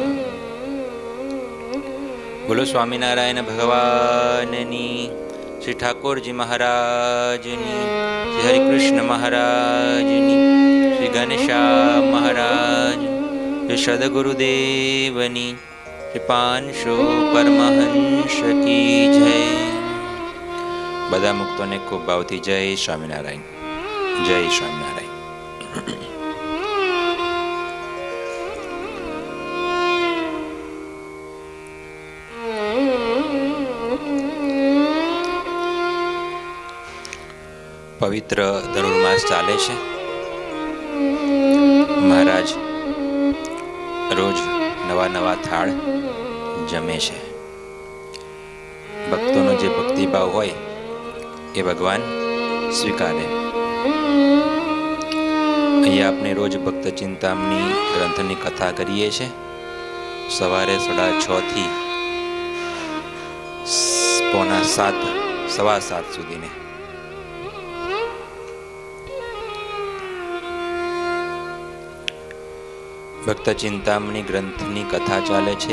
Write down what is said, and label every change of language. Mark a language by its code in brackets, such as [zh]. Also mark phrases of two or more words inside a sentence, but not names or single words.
[gu] બોલો સ્વામિનારાયણ ભગવાનની, શ્રી ઠાકુરજી મહારાજની, શ્રી હરિકૃષ્ણ મહારાજની, શ્રી ઘનશ્યામ મહારાજ, શ્રી સદ્ગુરુદેવની, શ્રી પાંશો પરમહંસ [hi] की जय। [gu] બધા મુક્તો ને ખૂબ ભાવથી જય સ્વામિનારાયણ, જય સ્વામિનારાયણ। પવિત્ર ધનુર્માસ ચાલે છે। મહારાજ રોજ નવા નવા થાળ જમે છે। ભક્તોનો જે ભક્તિભાવ હોય એ ભગવાન સ્વીકારે। અહીં આપને રોજ ભક્ત ચિંતામણી ગ્રંથની કથા કરીએ છે। સવારે 6:30 થી 6:45 7:15 સુધીને। ભક્ત ચિંતામણી ગ્રંથની કથા ચાલે છે।